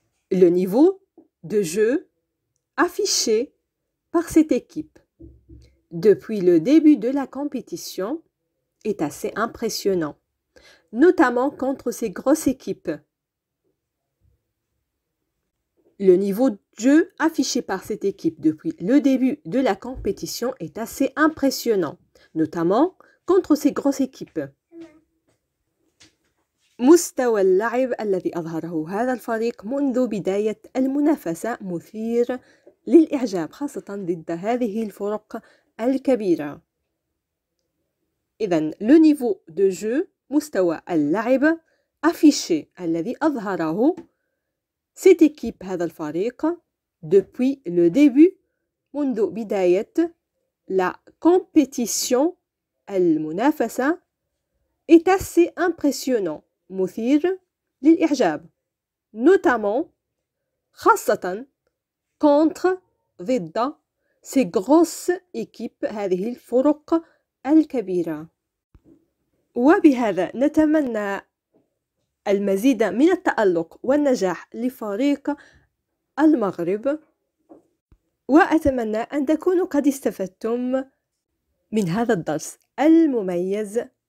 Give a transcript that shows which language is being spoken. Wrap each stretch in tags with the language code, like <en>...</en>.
<fr>Le niveau de jeu affiché par cette équipe depuis le début de la compétition est assez impressionnant, notamment contre ces grosses équipes. Le niveau de jeu affiché par cette équipe depuis le début de la compétition est assez impressionnant, notamment contre ces grosses équipes.</fr> <ar>مستوى اللعب الذي أظهره هذا الفريق منذ بداية المنافسة مثير للإعجاب، خاصة ضد هذه الفرق الكبيرة. إذن</ar> <fr>le niveau de jeu</fr> <ar>مستوى اللعب</ar> <fr>affiché</fr> <ar>الذي أظهره</ar> <fr>cette équipe</fr> <ar>هذا الفريق</ar> <fr>depuis le début</fr> <ar>منذ بداية</ar> <fr>la compétition</fr> <ar>المنافسة</ar> <fr>est assez impressionnant</fr> <ar>مثير للإعجاب</ar> <fr>notamment</fr> <ar>خاصة</ar> <fr>contre</fr> <ar>ضد</ar> <fr>ces grosses équipes</fr> <ar>هذه الفرق الكبيرة. وبهذا نتمنى المزيد من التألق والنجاح لفريق المغرب، وأتمنى أن تكونوا قد استفدتم من هذا الدرس المميز.</ar>